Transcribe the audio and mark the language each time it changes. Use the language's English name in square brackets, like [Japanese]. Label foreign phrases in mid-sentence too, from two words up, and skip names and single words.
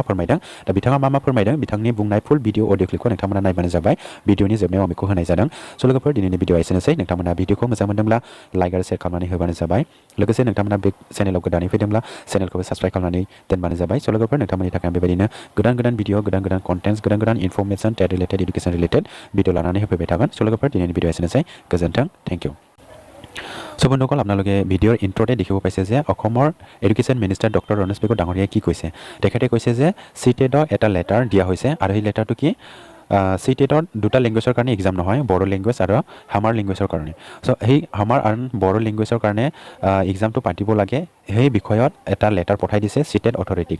[Bodo] फोरमायदों दा बिथाङा मा फोरमायदों बिथांनि बुंनाय [English] full video audio clip [Bodo] नोंथांमोना नायबानो जाबाय भिडिअनि जोबनायाव आं बेखौ होनाय जादों स' लोगोफोर दिनैनि भिडिअआ एसेनोसै नोंथांमोना भिडिअखौ मोजां मोनदोंब्ला लाइक आरो शेयार खालामनानै होबानो जाबाय लोगोसे नोंथांमोना बे चेनेलाव गोदानै फैदोंब्ला चेनेलखौबो साबस्क्राइब खालामनानै दोनबानो जाबाय स' लोगोफोर नोंथांमोननि थाखाय बेबायदिनो गोदान भिडिअ गोदान कन्टेन्ट्स गोदान इनफरमेसन [English] TET related education related video [Bodo] लानानै होफैबाय थागोन स' लोगोफोर दिनैनि भिडिअआ एसेनोसै गोजोन्थों [English] thank you [Assamese] চ' বন্ধুসকল আপোনালোকে ভিডিঅ'ৰ ইণ্ট্ৰতে দেখিব পাইছে যে অসমৰ [English] education minister [Assamese] ডক্টৰ ৰনেশ পেগু ডাঙৰীয়াই কি কৈছে তেখেতে কৈছে যে CTETক এটা লেটাৰ দিয়া হৈছে আৰু সেই লেটাৰটো কি CTETৰ দুটা লেংগুৱেজৰ কাৰণে এক্সাম নহয়, বড়ো লেংগুৱেজ আৰু হামাৰ লেংগুৱেজৰ কাৰণে। চ' সেই হামাৰ আৰু বড়ো লেংগুৱেজৰ কাৰণে এক্সামটো পাতিব লাগে, সেই বিষয়ত এটা লেটাৰ পঠাই দিছে CTET অথৰিটিক।